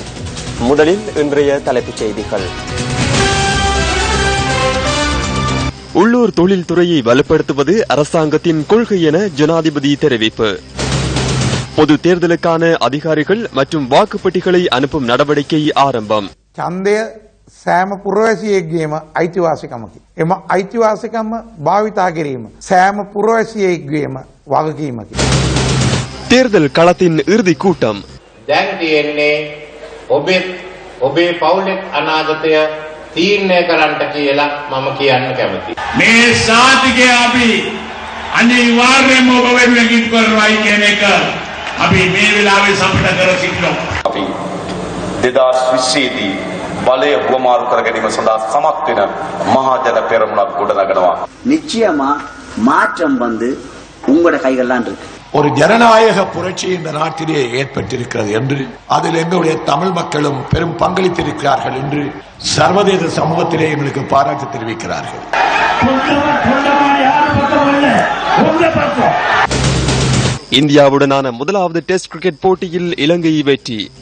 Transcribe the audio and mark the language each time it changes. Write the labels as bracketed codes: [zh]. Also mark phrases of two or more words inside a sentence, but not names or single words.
[ta] முதலில் இன்றைய தலைப்புச் செய்திகள். உள்ளூர் தொழில்துறையை வலுப்படுத்துவது அரசாங்கத்தின் கொள்கை என ஜனாதிபதி தெரிவிப்பு. பொது தேர்தலுக்கான அதிகாரிகள் மற்றும் வாக்குப்பெட்டிகளை அனுப்பும் நடவடிக்கை ஆரம்பம். [si] සෑම පුරවැසියෙක්ගේම අයිතිවාසිකමකි. එම අයිතිවාසිකම භාවිතා කිරීම සෑම පුරවැසියෙක්ගේම වගකීමකි. [ta] தேர்தல் களத்தின் இறுதி கூட்டம். [si] දැන් තියෙන්නේ ඔබේ පවුලේ අනාගතය තීරණය කරන්නට කියලා මම කියන්න කැමතියි. මේ සාතිකය අපි අනිවාර්යයෙන්ම ඔබ වෙනුවෙන් ඉටු කරනවායි කියන එක අපි මේ වෙලාවේ සම්පත කර සිටිනවා. අපි 2020 දී බලය වමාරු කර ගැනීම සඳහා සමත් වෙන මහජන පෙරමුණක් ගොඩනගනවා. [ta] நிச்சயமா மாற்றம் வந்து உங்களோட கைகள்லாம் இருக்கு. ஒரு ஜனநாயக புரட்சி இந்த நாட்டிலே ஏற்பட்டிருக்கிறது என்று அதில் எங்களுடைய தமிழ் மக்களும் பெரும் பங்களித்திருக்கிறார்கள் என்று சர்வதேச சமூகத்திலே எங்களுக்கு பாராட்டு தெரிவிக்கிறார்கள். இந்தியாவுடனான முதலாவது டெஸ்ட் கிரிக்கெட் போட்டியில் இலங்கை வெற்றி.